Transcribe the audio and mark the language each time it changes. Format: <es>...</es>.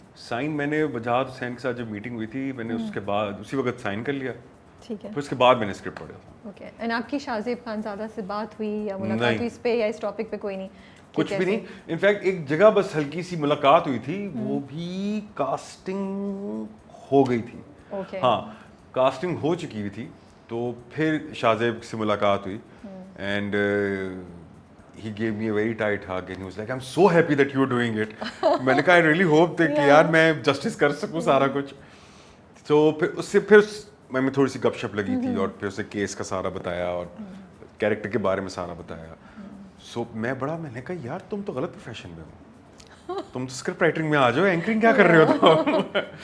<ur>Sign میں نے وجاہت حسین کے ساتھ جب میٹنگ ہوئی تھی میں نے اس کے بعد اسی وقت سائن کر لیا. ٹھیک ہے. پھر اس کے بعد میں نے اسکرپٹ پڑھا تھا. اوکے. اینڈ آپ کی شاہزیب خان زادہ سے بات ہوئی یا ملاقات ہوئی اس پہ یا اس ٹاپک پہ؟ کوئی نہیں, کچھ بھی نہیں. انفیکٹ ایک جگہ بس ہلکی سی ملاقات ہوئی تھی, وہ بھی کاسٹنگ ہو گئی تھی. اوکے. ہاں کاسٹنگ ہو چکی ہوئی تھی. تو پھر شاہزیب سے ملاقات ہوئی</ur> <en>And he gave me a very tight hug and he was like I'm so happy that you're doing it.</en> <ur>میں نے کہا</ur> <en>I really hope that</en> <ur>کہ یار میں جسٹس کر سکوں سارا کچھ. تو پھر اس سے پھر میں تھوڑی سی گپ شپ لگی تھی اور پھر اسے کیس کا سارا بتایا اور کیریکٹر کے بارے میں سارا بتایا. سو میں نے کہا یار تم تو غلط پروفیشن میں ہو, تم تو اسکرپٹ رائٹنگ میں آ جاؤ, اینکرنگ کیا کر رہے ہو تم.</ur>